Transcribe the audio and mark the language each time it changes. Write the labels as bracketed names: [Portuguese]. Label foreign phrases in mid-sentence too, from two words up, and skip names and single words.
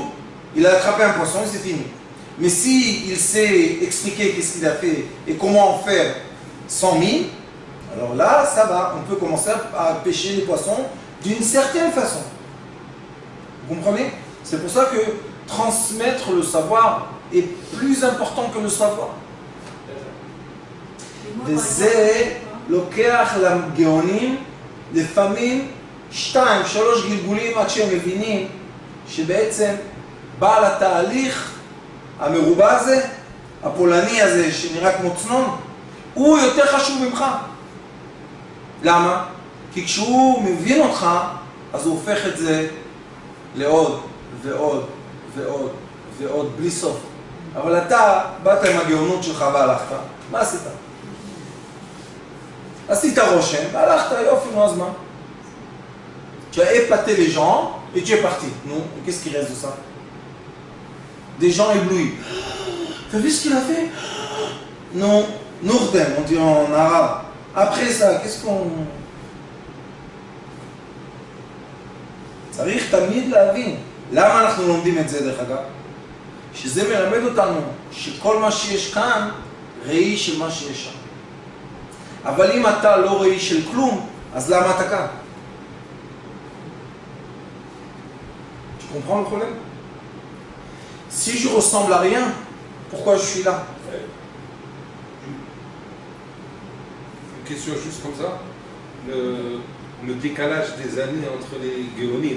[French] Il a attrapé un poisson et c'est fini. Mais s'il sait expliquer qu'est-ce qu'il a fait et comment en faire 100 000, alors là, ça va. On peut commencer à pêcher les poissons d'une certaine façon. Vous comprenez? C'est pour ça que transmettre le savoir est plus important que le savoir. [Hebrew] וזה לוקח לגאונים לפעמים 2-3 גלגולים עד שהם מבינים שבעצם בעל התהליך המרובע הזה, הפולני הזה שנראה כמו צנון, הוא יותר חשוב ממך. למה? כי כשהוא מבין אותך, אז הוא הופך את זה לעוד ועוד ועוד ועוד בלי סוף. אבל אתה באת עם הגאונות שלך והלכת, מה עשית? עשית רושם, והלכת, יופי, נו, אז מה? [French] Tu as épaté les gens et tu es parti. Non, qu'est-ce qui reste de ça? Des gens éblouis. T'as vu ce qu'il a fait? Non, Nourdem, on dit en arabe. Après ça, qu'est-ce qu'on... [Hebrew] צריך תמיד להבין. למה אנחנו לומדים את זה דרך אגב? שזה מלמד אותנו שכל מה שיש כאן ראי של מה שיש שם. אבל אם אתה לא ראי של כלום, אז למה אתה כאן? [French] Tu comprends le problème? Si je ressemble à rien, pourquoi je suis là? Une question juste comme ça. Le décalage des années entre les géonimes.